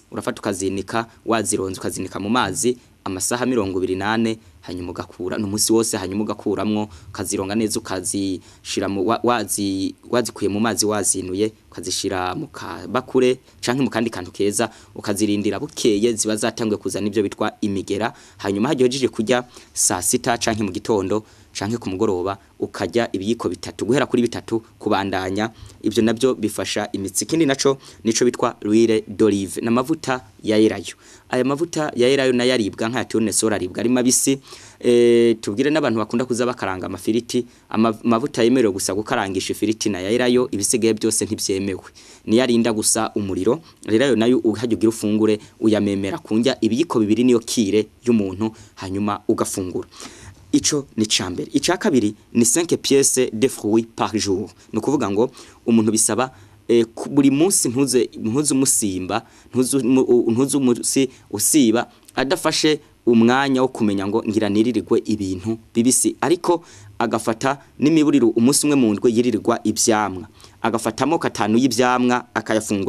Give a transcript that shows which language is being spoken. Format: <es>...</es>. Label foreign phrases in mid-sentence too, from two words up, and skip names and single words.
<rn>Urafata ukazinika, wazironze ukazinika mu mazi amasaha 28 hanyuma ugakura n'umunsi wose, hanyuma ugakuramwo kazironga neza ukazishira mu wazikuye mu mazi wazinuye ukazishira mu kabakure canke mu kandi kantu keza ukazirindira bukeye ziba zatanguye kuzana ibyo bitwa imigera. Hanyuma hagiye kurya saa 6 canke mu gitondo canke ku mugoroba ukajya ibiyiko bitatu guhera kuri bitatu kubandanya. Ibyo nabyo bifasha imitsi. Kindi naco nico bitwa</rn> <fr>l'huile d'olive</fr> <rn>n'amavuta ya elayo. Aya mavuta ya elayo na yaribwa nka tournesol aribwa ari mabisi. Tubwire n'abantu bakunda kuza bakaranga amafiriti. Amavuta yemerewe gusa gukarangisha ifiriti na ya elayo, ibisigaye byose ntibyemewe. Ni yarinda gusa umuriro. Elayo nayo uhajugira ufungure uyamemera kunjya ibiyiko bibiri niyo kire y'umuntu hanyuma ugafungura. Ico ni cambere. Ica kabiri ni 5</rn> <fr>pièces de fruits par jour.</fr> <rn>No kuvuga ngo umuntu bisaba buri munsi ntuze umusimba, ntuze umusi usiba adafashe umwanya wo kumenya ngo ngiraniririrwe ibintu bibisi, ariko agafata n'imiburiro umunsi umwe mu ndwe yiririrwa ivyamwa, agafatamo 5 y'ivyamwa akayafungura.</rn>